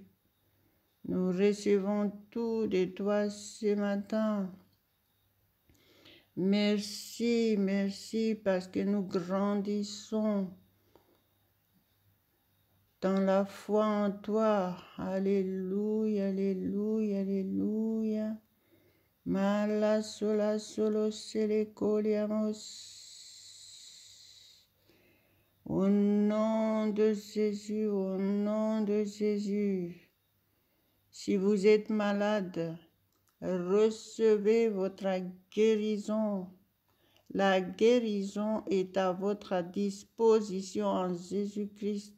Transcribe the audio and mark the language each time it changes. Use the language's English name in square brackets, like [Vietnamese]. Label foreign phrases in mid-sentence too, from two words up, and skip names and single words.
[French] Nous recevons tout de toi ce matin. Merci, merci, parce que nous grandissons dans la foi en toi. Alléluia, alléluia, alléluia. Mala sola solo sele coliamos. Au nom de Jésus, au nom de Jésus. Si vous êtes malade, recevez votre guérison. La guérison est à votre disposition en Jésus-Christ.